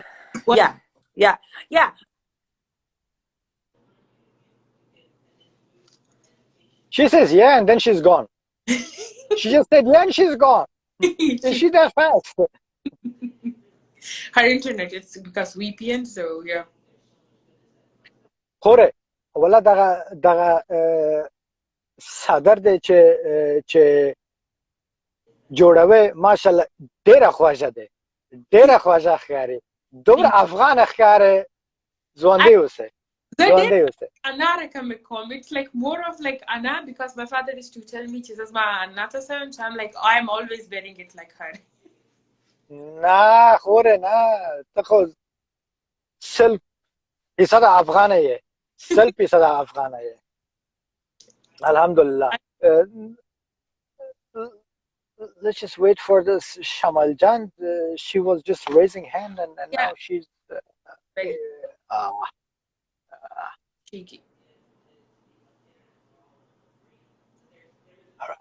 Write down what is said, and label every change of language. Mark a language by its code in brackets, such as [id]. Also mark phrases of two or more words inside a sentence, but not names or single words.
[en] yeah. She says yeah, and then she's gone. She just said yeah, and she's gone. She that fast. Her internet, it's because VPN, so yeah. [ps] خوره ولا دغه صدر دی چې جوړوي ماشاءالله ډیره خوږه ده، ډیره خوږه ښکاري، دومره افغان ښکاري. ځوانده اوسه. [en] Anna it's like more of like Anna, because my father used to tell me, she says, ma Anna, so I'm like, I'm always wearing it like her. [ps] نه خوره نه، ته خو 100% افغانه یې، 100% افغانه یې. [ar] Alhamdulillah. [en] Let's just wait for this Shamayel Jan. She was just raising hand, and now she's cheeky. All right.